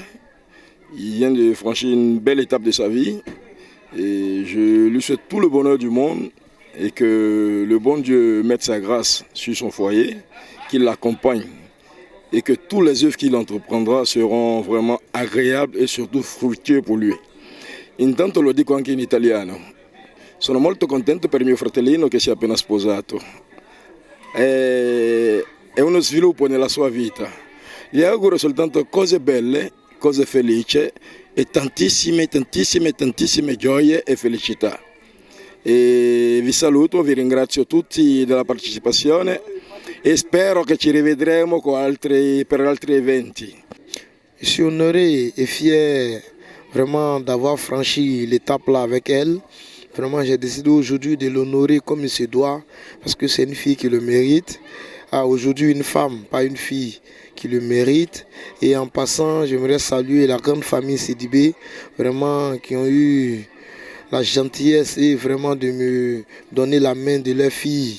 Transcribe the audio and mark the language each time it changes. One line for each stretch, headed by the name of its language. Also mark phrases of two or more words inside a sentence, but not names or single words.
French: Il vient de franchir une belle étape de sa vie. Et je lui souhaite tout le bonheur du monde et que le bon Dieu mette sa grâce sur son foyer, qu'il l'accompagne et que tous les œuvres qu'il entreprendra seront vraiment agréables et surtout fructueux pour lui.
Italian: Intanto lo dico anche in italiano. Sono molto contento per mio fratellino che si è appena sposato. È uno sviluppo nella sua vita. Gli auguro soltanto cose belle, cose felici e tantissime gioie e felicità. E vi saluto, vi ringrazio tutti della partecipazione e spero che ci rivedremo per altri eventi.
French: Je suis honoré et fier vraiment d'avoir franchi l'étape là avec elle. Vraiment, j'ai décidé aujourd'hui de l'honorer comme il se doit parce que c'est une fille qui le mérite. Aujourd'hui, une femme, pas une fille, qui le mérite. Et en passant, j'aimerais saluer la grande famille Sidibé, vraiment qui ont eu la gentillesse et vraiment de me donner la main de leur fille.